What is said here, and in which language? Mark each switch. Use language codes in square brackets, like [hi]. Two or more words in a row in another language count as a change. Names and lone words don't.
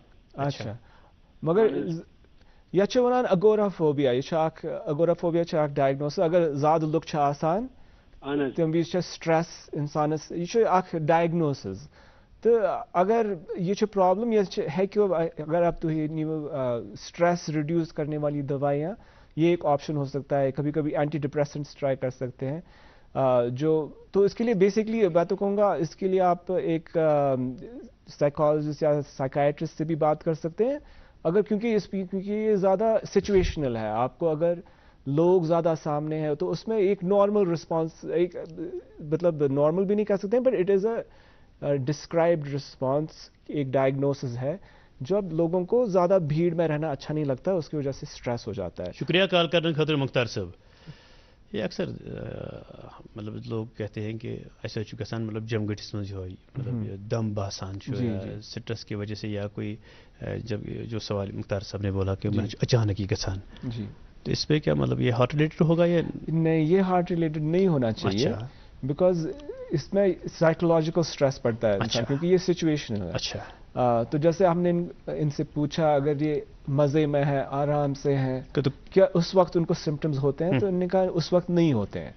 [ks] اچھا مگر یتھ چھِ ونان اگورافوبیا یہِ چھُ اکھ اگورافوبیا چھُ اکھ ڈایگنوسس اگر زیادٕ لُکھ چھِ آسان تَمہِ وِزِ چھِ سٹرٛٮ۪س اِنسانس یہِ چھُ اکھ ڈایگنوسز تہٕ اگر یہ چھُ پرابلم یہ ہیٚکِو اگر آپ تُہۍ نِیو سٹرٛٮ۪س ریڈیوس کرنے والی دوائیاں [ur] یہ ایک آپشن ہو سکتا ہے کبھی کبھی اینٹی ڈپریسنٹس ٹرائی کر سکتے ہیں جو تو اس کے لیے بیسکلی میں تو کہوں گا اس کے لیے آپ ایک سائیکالوجسٹ یا سائیکائٹرسٹ سے بھی بات کر سکتے ہیں اگر کیونکہ یہ زیادہ سچویشنل ہے آپ کو اگر لوگ زیادہ سامنے ہیں تو اس میں ایک نارمل رسپانس ایک مطلب نارمل بھی نہیں کہہ سکتے ہیں [en] but it is a described response [ur] ایک ڈائگنوسس ہے جب لوگوں کو زیادہ بھیڑ میں رہنا اچھا نہیں لگتا اس کی وجہ سے سٹریس ہو جاتا ہے. شکریہ کال کرنے خاطر مختار صاحب. یہ اکثر مطلب لوگ کہتے ہیں کہ [ks] ایسا گژھان مطلب جم گٹس منٛز یہوے مطلب دم باسان [ur] سٹرس کی وجہ سے یا کوئی جب جو سوال مختار صاحب نے بولا کہ اچانک ہی گژھان تو اس پہ کیا مطلب یہ [en] heart related [ur] ہوگا یا نہیں؟ یہ [en] heart related [ur] نہیں ہونا چاہیے بیکاز اس میں سائیکولوجیکل سٹریس پڑتا ہے کیونکہ یہ سچویشن ہے. اچھا تو جیسے ہم نے ان سے پوچھا اگر یہ مزے میں ہے آرام سے ہیں تو کیا اس وقت ان کو سمٹمز ہوتے ہیں تو انہوں نے کہا اس وقت نہیں ہوتے ہیں.